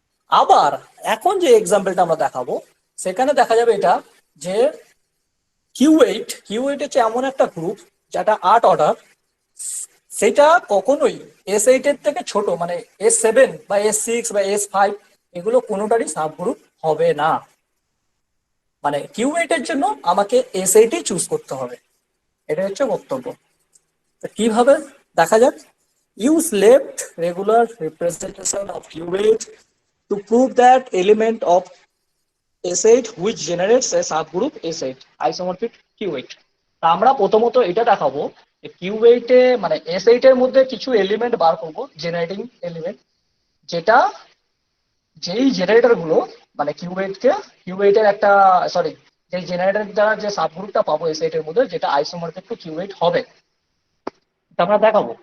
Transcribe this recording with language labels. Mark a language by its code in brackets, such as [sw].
[bn] আবার এখন যে এক্সাম্পলটা আমরা দেখাবো সেখানে দেখা যাবে এটা যে কিউ8 হচ্ছে এমন একটা গ্রুপ যেটা 8 অর্ডার, সেটা কখনোই S8 এর থেকে ছোট, মানে S7 বা S6 বা S5 এগুলো কোনোটারই সাব গ্রুপ হবে না। মানে কিউ8 এর জন্য আমাকে S8 চুজ করতে হবে, এটা হচ্ছে বক্তব্য। তো কিভাবে দেখা যাক? [en] Use left regular representation of Q8 to prove that element of S8 which generates a subgroup S8 isomorphic Q8. [bn] তা আমরা প্রথমত এটা দেখাবো যে Q8 এ মানে S8 এর মধ্যে কিছু এলিমেন্ট বার করবো, জেনারেটিং এলিমেন্ট, যেটা যেই জেনারেটর গুলো মানে Q8 এর একটা যে জেনারেটর দ্বারা যে সাবগ্রুপটা পাবো S8 এর মধ্যে, যেটা আইসোমরফিক টু Q8 হবে, আমরা দেখাবো।